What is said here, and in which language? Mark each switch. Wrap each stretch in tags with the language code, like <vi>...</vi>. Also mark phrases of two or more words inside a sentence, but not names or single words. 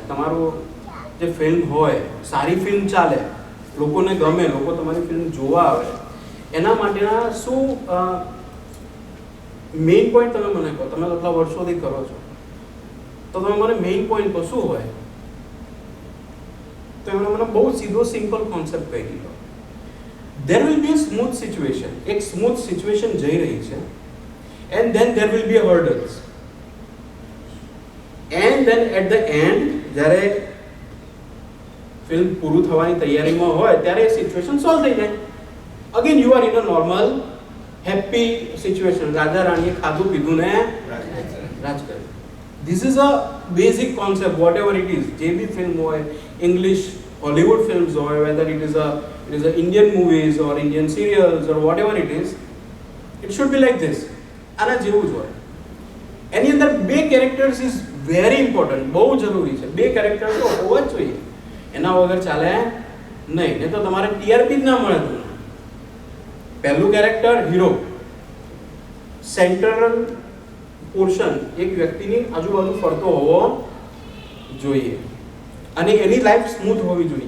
<gu>તમારું જે ફિલ્મ હોય, સારી ફિલ્મ ચાલે, લોકોને ગમે, લોકો તમારી ફિલ્મ જોવા આવે, એના માટેના શું</gu> <en>main point</en> <gu>તમે મને કહો. તમે આટલા વર્ષોથી કરો છો તો તમે મને</gu> <en>main point</en> <gu>કહો શું હોય. તો એમણે મને બહુ સીધો</gu> <en>simple concept</en> <gu>કહી દીધો.</gu> <en>there will be a smooth situation.</en> <gu>એક</gu> <en>smooth situation</en> <gu>જઈ રહી છે,</gu> <en>and then there will be a hurdles, and then at the end</en> <gu>જ્યારે ફિલ્મ પૂરું થવાની તૈયારીમાં હોય ત્યારે એ સિચ્યુએશન સોલ્વ થઈ જાય.</gu> <en>Again you are in a normal happy situation.</en> <gu>રાજા રાણીએ ખાધું પીધું ને રાજ કર્યું.</gu> <en>This is a basic concept what ever it is.</en> <gu>જે બી ફિલ્મ હોય,</gu> <en>English Hollywood films હોય, whether it is a Indian movies or Indian serials or whatever it is, it should be like this.</en> <gu>આના જેવું જ હોય. એની અંદર બે</gu> <en>characters is very important,</en> <gu>બહુ જરૂરી છે. બે કેરેક્ટર્સ તો હોવા જ જોઈએ, એના વગર ચાલે નહીં. નહીં તો તમારે ટીઆરપી જ ના મળે તમને. પહેલું</gu> <en>character hero, central portion</en> <gu>એક વ્યક્તિની આજુબાજુ ફરતો હોવો જોઈએ અને એની લાઈફ સ્મૂથ હોવી જોઈએ.</gu>